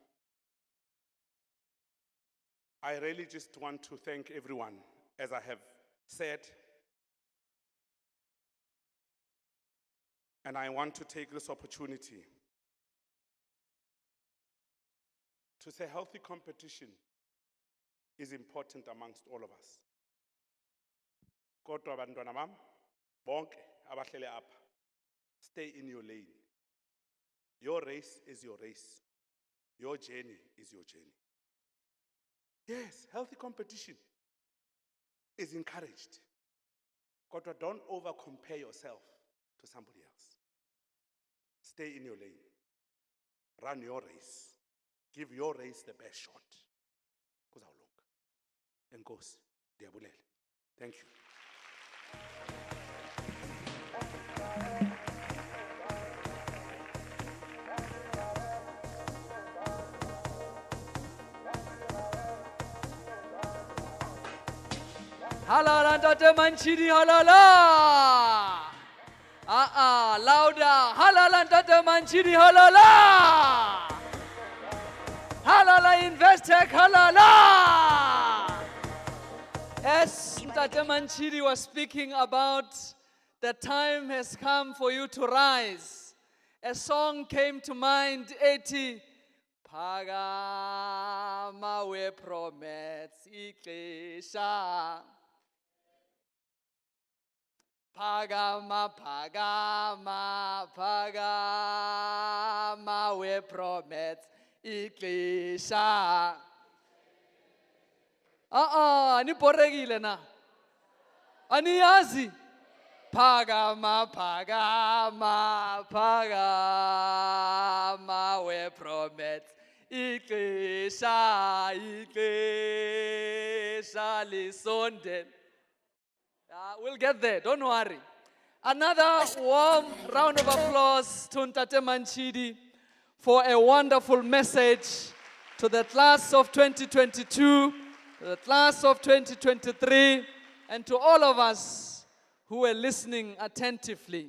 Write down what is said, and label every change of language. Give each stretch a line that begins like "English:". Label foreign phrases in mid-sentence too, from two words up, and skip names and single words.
English: I really just want to thank everyone, as I have said. And I want to take this opportunity to say healthy competition is important amongst all of us.
Xhosa: Kodwa bantwana bam, bonke abahlele apha,
English: stay in your lane. Your race is your race. Your journey is your journey. Yes, healthy competition is encouraged. Kodwa don't over-compare yourself to somebody else. Stay in your lane. Run your race. Give your race the best shot.
Xhosa: Kuzawulunga. Enkosi, ndiyabulele.
English: Thank you.
Zulu: Halala Ntate Manchidi, halala.
English: Louder.
Zulu: Halala Ntate Manchidi, halala. Halala Investec, halala.
English: As Ntate Manchidi was speaking about, the time has come for you to rise. A song came to mind, 80.
Xhosa: Phakama we Promaths ixesha. Phakama we Promaths ixesha. Niborekile na. Aniyazi. Phakama we Promaths ixesha lisondele.
English: We'll get there, don't worry. Another warm round of applause to Ntate Manchidi for a wonderful message to the class of 2022, to the class of 2023, and to all of us who were listening attentively.